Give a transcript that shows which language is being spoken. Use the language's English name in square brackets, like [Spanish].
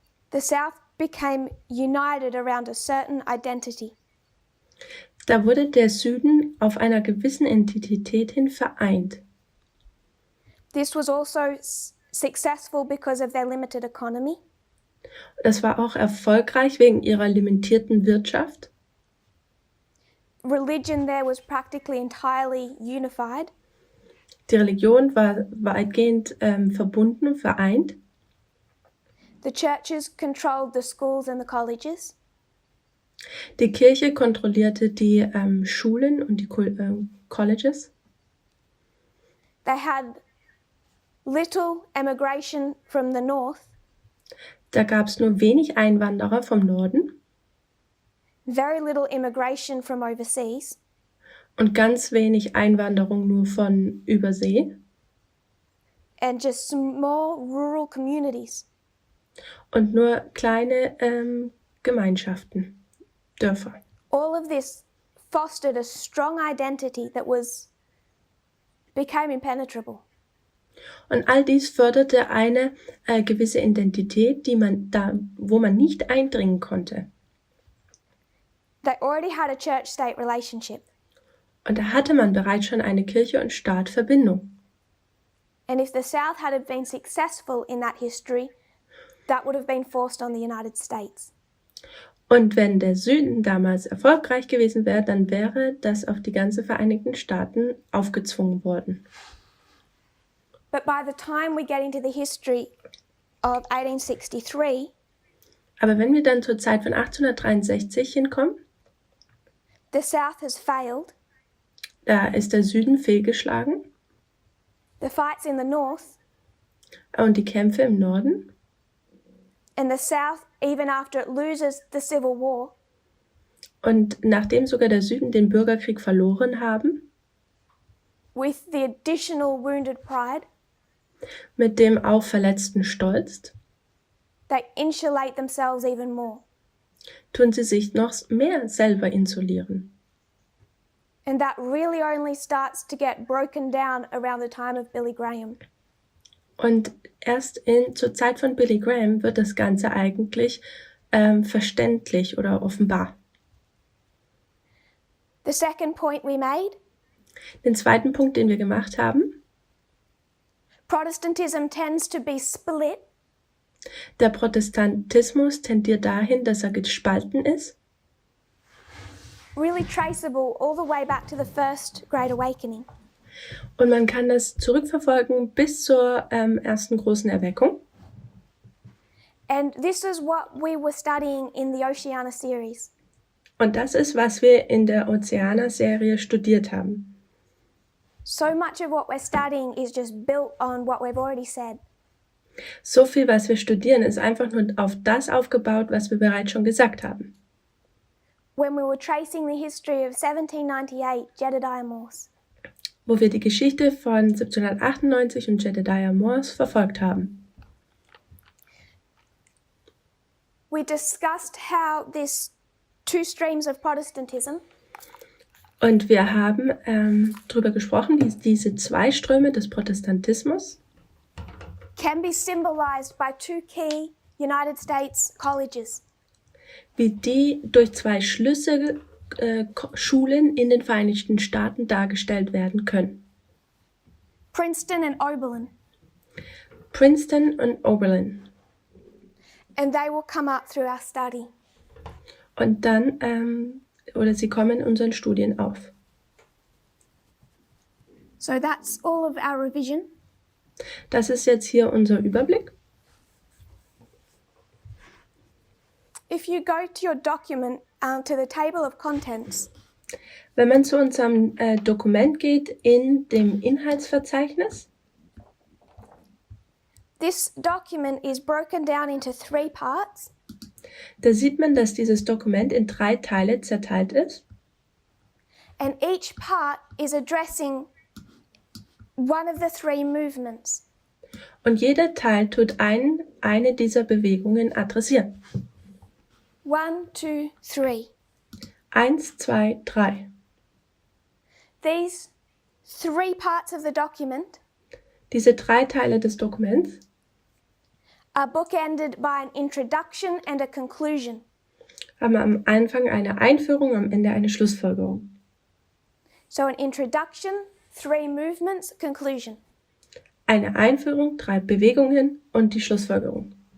[English] the South became united around a certain identity. [German] Da wurde der Süden auf einer gewissen Identität hin vereint. [English] This was also successful because of their limited economy. [German] Das war auch erfolgreich wegen ihrer limitierten Wirtschaft. [English] Religion there was practically entirely unified. [German] Die Religion war weitgehend verbunden, vereint. [English] The churches controlled the schools and the colleges. [German] Die Kirche kontrollierte die Schulen und die Colleges. [English] They had little emigration from the north, [German] Da gab es nur wenig Einwanderer vom Norden [English] very little immigration from overseas, [German] und ganz wenig Einwanderung nur von Übersee [English] and just small rural communities. [German] und nur kleine Gemeinschaften, Dörfer. [English] All of this fostered a strong identity that became impenetrable. [German] Und all dies förderte eine gewisse Identität, wo man nicht eindringen konnte. [English] They already had a church-state relationship, [German] Und da hatte man bereits schon eine Kirche- und Staat-Verbindung. [English] and if the South had been successful in that history, that would have been forced on the United States. [German] Und wenn der Süden damals erfolgreich gewesen wäre, dann wäre das auf die ganzen Vereinigten Staaten aufgezwungen worden. [English] But by the time we get into the history of 1863, [German] Aber wenn wir dann zur Zeit von 1863 hinkommen, [English] the South has failed. [German] da ist der Süden fehlgeschlagen [English] The fights in the North, [German] und die Kämpfe im Norden. [English] and the South, even after it loses the Civil War, [German] Und nachdem sogar der Süden den Bürgerkrieg verloren haben, [English] with the additional wounded pride, [German] mit dem auch verletzten Stolz, [English] they insulate themselves even more. [German] tun sie sich noch mehr selber isolieren. [English] And that really only starts to get broken down around the time of Billy Graham. [German] Und erst zur Zeit von Billy Graham wird das Ganze eigentlich verständlich oder offenbar. [English] The second point we made, [German] Den zweiten Punkt, den wir gemacht haben, [English] Protestantism tends to be split [German] der Protestantismus tendiert dahin, dass er gespalten ist. [English] really traceable all the way back to the First Great Awakening. [German] Und man kann das zurückverfolgen bis zur ersten großen Erweckung. [English] And this is what we were studying in the Oceania series. [German] Und das ist, was wir in der Oceana-Serie studiert haben. [English] So much of what we're studying is just built on what we've already said. [German] So viel, was wir studieren, ist einfach nur auf das aufgebaut, was wir bereits schon gesagt haben. [English] When we were tracing the history of 1798 Jedediah Morse. [German] Wo wir die Geschichte von 1798 und Jedediah Morse verfolgt haben. [English] We discussed how this two streams of Protestantism [German] Und wir haben darüber gesprochen, wie diese zwei Ströme des Protestantismus [English] can be symbolized by two key United States colleges. [German] wie die durch zwei Schlüsselschulen in den Vereinigten Staaten dargestellt werden können. [English] Princeton and Oberlin. [German] Princeton und Oberlin. [English] And they will come up through our study. [German] Und dann, oder sie kommen in unseren Studien auf. [English] So that's all of our revision. [German] Das ist jetzt hier unser Überblick. [English] If you go to your document, to the table of contents, [German] Wenn man zu unserem Dokument geht in dem Inhaltsverzeichnis, [English] this document is broken down into 3 parts. [German] da sieht man, dass dieses Dokument in 3 Teile zerteilt ist. [English] And each part is addressing one of the 3 movements. [German] Und jeder Teil tut eine dieser Bewegungen adressieren. [English] 1, 2, 3. [German] 1, 2, 3. [English] These 3 parts of the document [German] Diese 3 Teile des Dokuments [English] are bookended by an introduction and a conclusion. [German] haben am Anfang eine Einführung, am Ende eine Schlussfolgerung. [English] So an introduction, 3 movements, conclusion. [German] Eine Einführung, 3 Bewegungen und die Schlussfolgerung.